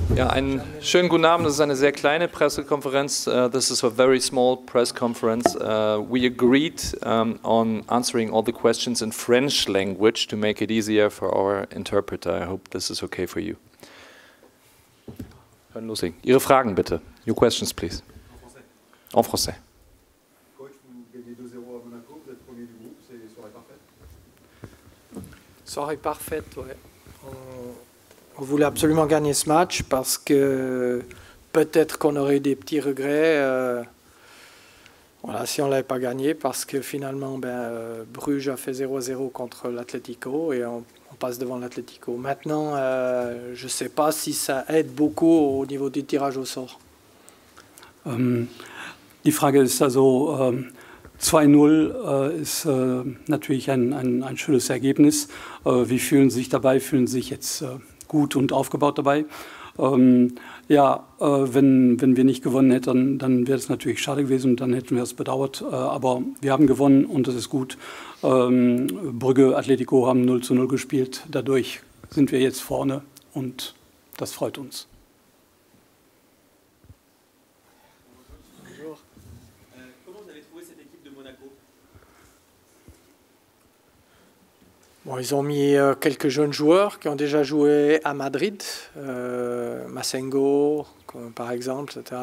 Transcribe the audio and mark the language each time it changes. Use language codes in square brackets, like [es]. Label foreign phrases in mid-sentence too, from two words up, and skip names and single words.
[de] Einen schönen guten Abend. Das ist eine sehr kleine Pressekonferenz. [en] This is a very small press conference. We agreed on answering all the questions in French language to make it easier for our interpreter. I hope this is okay for you. [de] Können loslegen. Ihre Fragen bitte. [en] Your questions, please. [fr] En français. Coach, vous gagnez 2-0 à Monaco, vous êtes premier du groupe, c'est une soirée parfaite? Soirée parfaite, ouais. On voulait absolument gagner ce match parce que peut-être qu'on aurait eu des petits regrets voilà, si on ne l'avait pas gagné, parce que finalement Bruges a fait 0-0 contre l'Atlético et on passe devant l'Atlético. Maintenant, je ne sais pas si ça aide beaucoup au niveau du tirage au sort. [de] Die Frage ist also, 2-0 ist natürlich ein schönes Ergebnis. Wie fühlen Sie sich dabei? Fühlen Sie sich jetzt gut und aufgebaut dabei? Ja, wenn wir nicht gewonnen hätten, dann wäre es natürlich schade gewesen und dann hätten wir es bedauert. Aber wir haben gewonnen und das ist gut. Brügge, Atletico haben 0-0 gespielt. Dadurch sind wir jetzt vorne und das freut uns. [fr] Bon, ils ont mis quelques jeunes joueurs qui ont déjà joué à Madrid, Massengo, par exemple, etc.